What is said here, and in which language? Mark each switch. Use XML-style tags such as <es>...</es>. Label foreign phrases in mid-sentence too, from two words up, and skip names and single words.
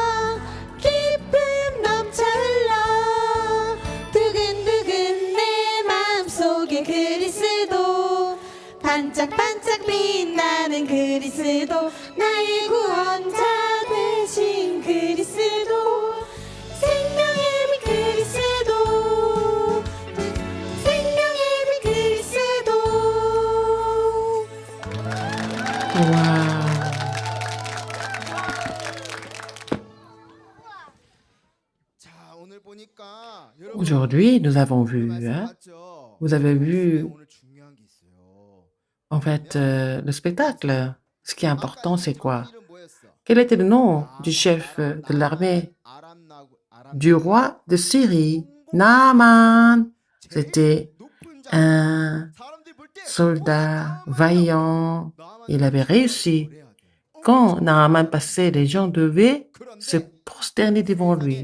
<ko>기쁨 넘쳐 흘러 두근두근 내 마음속에 그리스도 반짝반짝 빛나는 그리스도 나의 구원자 되신 그리스도 생명의 빛 그리스도 생명의 빛 그리스도 Wow. 자, 오늘 보니까 여러분</ko> <fr>Aujourd'hui, nous avons vu,</fr> <ko>말씀 hein, 봤죠?</ko> <fr>vous avez vu,</fr> <ko>오늘 중요한 게 있어요.</ko> <fr>en fait, le spectacle. Ce qui est important, c'est quoi?</fr> <ko>이름 뭐였어?</ko> <fr>Quel était le nom du chef de l'armée du roi de Syrie? Naaman. C'était un soldat vaillant. Il avait réussi. Quand Naaman passait, les gens devaient se prosterner devant lui.</fr>